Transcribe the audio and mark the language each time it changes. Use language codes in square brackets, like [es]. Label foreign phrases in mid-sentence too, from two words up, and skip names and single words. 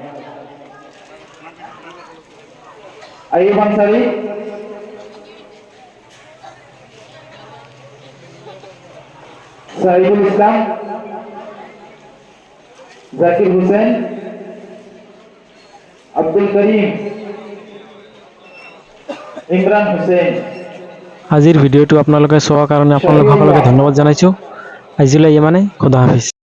[as] আইয়ুব আনসাৰী, সাহিবুল ইসলাম, জাকির হুসেন, আব্দুল করিম, ইমরান হুসেন। আজিৰ ভিডিঅ'টো আপোনালোকে চোৱাৰ কাৰণে আপোনালোক সকলোকে ধন্যবাদ জনাইছোঁ। আজিলৈ ইমানে, [ur] خدا حافظ.